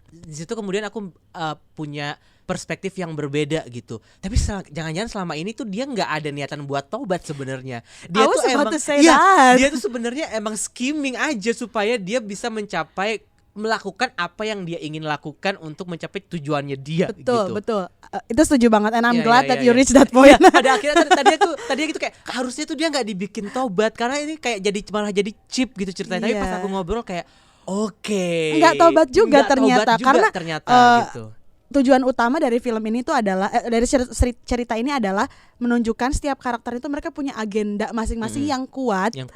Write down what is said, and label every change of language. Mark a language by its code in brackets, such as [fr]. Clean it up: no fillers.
[id] Di situ kemudian aku punya perspektif yang berbeda gitu. Tapi jangan-jangan selama ini tuh dia nggak ada niatan buat taubat sebenarnya. Dia tuh emang dia tuh sebenarnya emang scheming aja supaya dia bisa melakukan apa yang dia ingin lakukan untuk mencapai tujuannya dia. Betul. Itu setuju banget, [en] and I'm glad that you reach that point. [id] Pada akhirnya tadinya gitu kayak harusnya tuh dia nggak dibikin taubat karena ini kayak malah jadi cheap gitu ceritanya. Tapi pas aku ngobrol kayak nggak taubat juga ternyata karena gitu. Tujuan utama dari film ini tuh adalah dari cerita ini adalah menunjukkan setiap karakter itu mereka punya agenda masing-masing yang kuat.